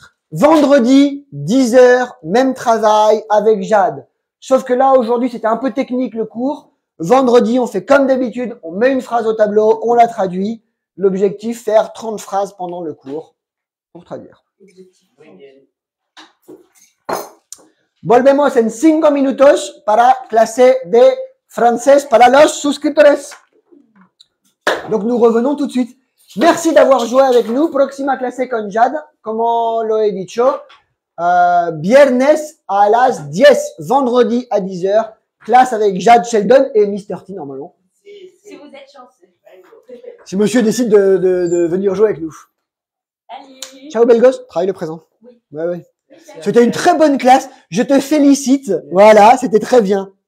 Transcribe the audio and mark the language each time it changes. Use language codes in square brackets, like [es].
[fr] Vendredi, 10h, même travail avec Jade. Sauf que là, aujourd'hui, c'était un peu technique le cours. Vendredi, on fait comme d'habitude, on met une phrase au tableau, on la traduit. L'objectif, faire 30 phrases pendant le cours pour traduire. [es] Muy bien. Volvemos en 5 minutos para clase de francés para los suscriptores. [fr] Donc, nous revenons tout de suite. Merci d'avoir joué avec nous. [es] Próxima clase con Jade, como lo he dicho. Viernes a las 10, [fr] vendredi à 10h. Classe avec Jade, Sheldon et Mr. T normalement. Si vous êtes chanceux. Si monsieur décide de venir jouer avec nous. Allez. [it] Ciao [fr] belle gosse, travaille le présent. Oui. Ouais. C'était une très bonne classe. Je te félicite. Voilà, c'était très bien.